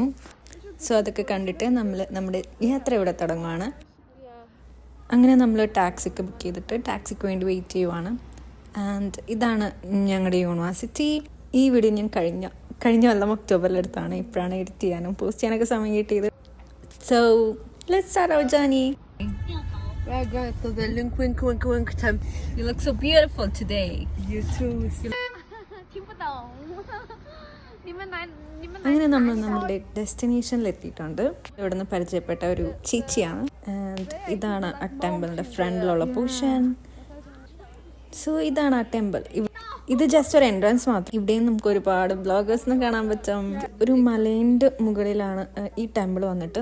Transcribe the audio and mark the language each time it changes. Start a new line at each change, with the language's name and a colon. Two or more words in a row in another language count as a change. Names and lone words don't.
Malayalam: സോ അതൊക്കെ കണ്ടിട്ട് നമ്മുടെ യാത്ര ഇവിടെ തുടങ്ങുകയാണ്. അങ്ങനെ നമ്മൾ ടാക്സിക്ക് ബുക്ക് ചെയ്തിട്ട് ടാക്സിക്ക് വേണ്ടി വെയിറ്റ് ചെയ്യുവാണ്. ആൻഡ് ഇതാണ് ഞങ്ങളുടെ യൂണിവേഴ്സിറ്റി. ഈ വീഡിയോ ഞാൻ കഴിഞ്ഞ കൊല്ലം ഒക്ടോബറിലെടുത്താണ്. ഇപ്പോഴാണ് എഡിറ്റ് ചെയ്യാനും പോസ്റ്റ് ചെയ്യാനൊക്കെ സമയം കിട്ടിയത്.
English: So let's start our journey. We're going to the Lincoln Temple. You look so beautiful today. You too.
Chinese: 听不懂，你们来。
Malayalam: അങ്ങനെ നമ്മൾ നമ്മുടെ ഡെസ്റ്റിനേഷനിൽ എത്തിയിട്ടുണ്ട്. ഇവിടെ നിന്ന് പരിചയപ്പെട്ട ഒരു ചേച്ചിയാണ്. ആൻഡ് ഇതാണ് ആ ടെമ്പിളിൻ്റെ ഫ്രണ്ടിലുള്ള പോർഷൻ. സോ ഇതാണ് ആ ടെമ്പിൾ. ഇത് ജസ്റ്റ് ഒരു എൻട്രൻസ് മാത്രം. ഇവിടെയും നമുക്ക് ഒരുപാട് ബ്ലോഗേഴ്സിനെ കാണാൻ പറ്റും. ഒരു മലേൻ്റെ മുകളിലാണ് ഈ ടെമ്പിൾ വന്നിട്ട്.